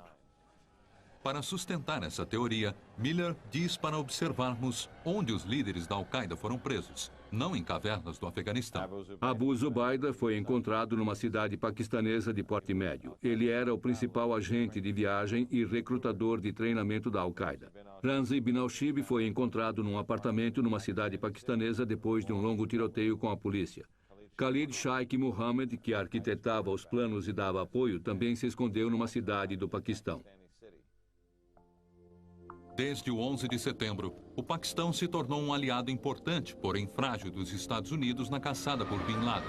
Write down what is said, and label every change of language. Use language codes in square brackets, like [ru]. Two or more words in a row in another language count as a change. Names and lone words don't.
[pt] Para sustentar essa teoria, Miller diz para observarmos onde os líderes da Al-Qaeda foram presos, não em cavernas do Afeganistão. Abu Zubaydah foi encontrado numa cidade paquistanesa de porte médio. Ele era o principal agente de viagem e recrutador de treinamento da Al-Qaeda. Ramzi ibn al-Shibh foi encontrado num apartamento numa cidade paquistanesa depois de um longo tiroteio com a polícia. Khalid Sheikh Mohammed, que arquitetava os planos e dava apoio, também se escondeu numa cidade do Paquistão. Desde o 11 de setembro, o Paquistão se tornou um aliado importante, porém frágil, dos Estados Unidos na caçada por Bin Laden.